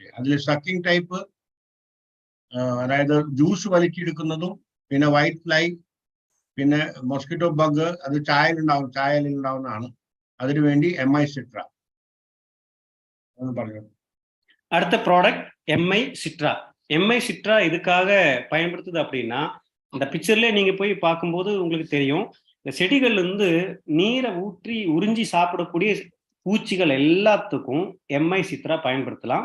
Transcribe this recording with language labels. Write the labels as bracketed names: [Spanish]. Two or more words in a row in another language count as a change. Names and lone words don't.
[Malayalam] അതിൽ [English] sucking type, [Malayalam] അതായത് ജ്യൂസ് വലിച്ചെടുക്കുന്നതും, പിന്നെ [English] white fly, [Malayalam] പിന്നെ [English] mosquito bug, [Malayalam] അത് ചായയിലുണ്ടാവുന്നതാണ്. അതിനുവേണ്ടി MI Citra പറഞ്ഞു. [Tamil] அடுத்த ப்ராடக்ட் MI Citra. MI Citra இதுக்காக பயன்படுத்துது அப்படின்னா இந்த பிக்சர்ல நீங்க போய் பார்க்கும்போது உங்களுக்கு தெரியும், இந்த செடிகள்ல இருந்து நீரை ஊற்றி உறிஞ்சி சாப்பிடக்கூடிய பூச்சிகள் எல்லாத்துக்கும் MI Citra பயன்படுத்தலாம்.